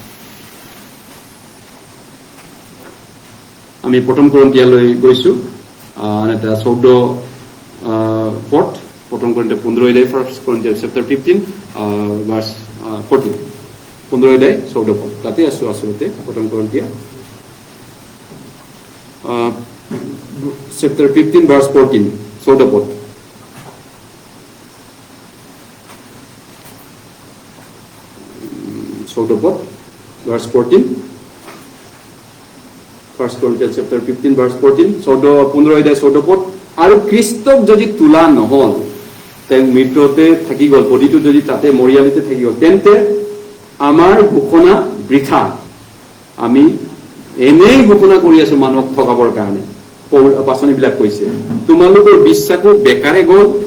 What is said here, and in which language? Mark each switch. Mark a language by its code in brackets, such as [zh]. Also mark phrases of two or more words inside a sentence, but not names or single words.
[as] আমি প্ৰথম কৰিন্থিয়ালৈ গৈছো, এটা 14 পদ, প্ৰথম কৰিন্থিয়া 15 [en] First Corinthians chapter 15 verse 14, [as] 15 14 পদ, তাতে আছো আচলতে। প্ৰথম কৰিন্থিয়া [en] chapter 15 verse 14, [as] 14 পদ। [en] verse 14, 1 Corinthians chapter 15 verse 14, 15 পদ। [as] আৰু খ্ৰীষ্টক যদি তোলা নহল, তেওঁ মৃত্যুতে থাকি গল, বডিটো যদি তাতে মৰিয়ালিতে থাকি গল, তেন্তে আমাৰ ঘোষণা বৃথা। আমি এনেই ঘোষণা কৰি আছো মানুহক ঠগাবৰ কাৰণে। পাচনিবিলাক কৈছে তোমালোকৰ বিশ্বাসো বেকাৰে গল।